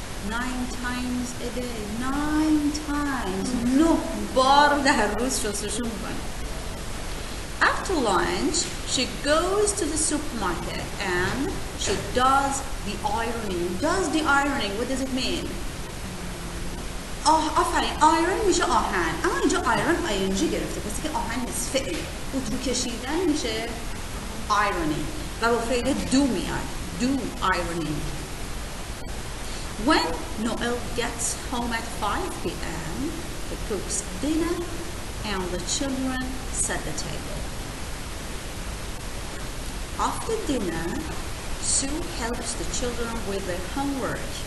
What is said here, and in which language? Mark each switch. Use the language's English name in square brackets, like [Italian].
[English] 9 times a day. 9 times. [Persian] 9 بار در روز شستشو میکنه. [English] After lunch, she goes to the supermarket and she does the ironing. Does the ironing, what does it mean? [Persian] آفرین، آیرن میشه آهن، اما اینجا آیرن آینجی گرفته، پس که آهن نیست، فعله. اتو کشیدن میشه ironing و با فعل do میاد. [English] Do ironing. When Noel gets home at 5 p.m., he cooks dinner and the children set the table. After dinner, Sue helps the children with their homework.